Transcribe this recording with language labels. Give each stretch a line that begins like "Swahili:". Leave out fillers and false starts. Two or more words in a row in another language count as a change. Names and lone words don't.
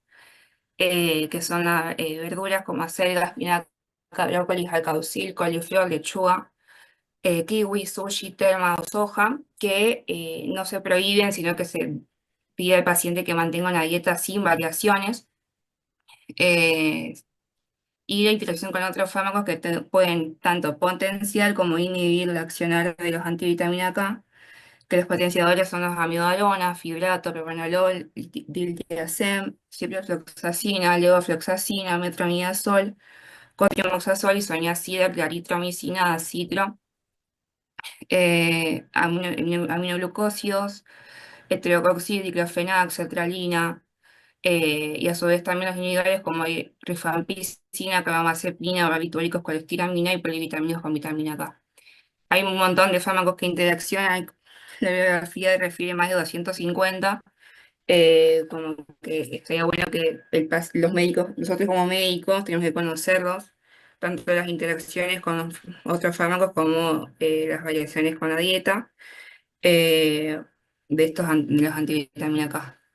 Spanish: Que son las verduras como acelga, espinaca, brócoli, alcaucil, coliflor, lechuga, kiwi, sushi, terma o soja, que no se prohíben, sino que se pide al paciente que mantenga una dieta sin variaciones, eh, y la interacción con otros fármacos que pueden tanto potenciar como inhibir el accionar de los antivitaminas K, que los potenciadores son los amiodarona, fibrato, propranolol, diltiazem, ciprofloxacina, levofloxacina, metronidazol, cotrimoxazol, isoniazida, claritromicina, citro, aminoglucósidos, heterocoxil, diclofenac, sertralina, y a su vez también los inhibidores como rifampicina, carbamazepina, barbitúricos, colestiramina y polivitaminos con vitamina K. Hay un montón de fármacos que interaccionan, la bibliografía refiere más de 250, como que estaría bueno que los médicos, nosotros como médicos, tenemos que conocerlos, tanto las interacciones con los otros fármacos como las variaciones con la dieta de de los antivitaminas K.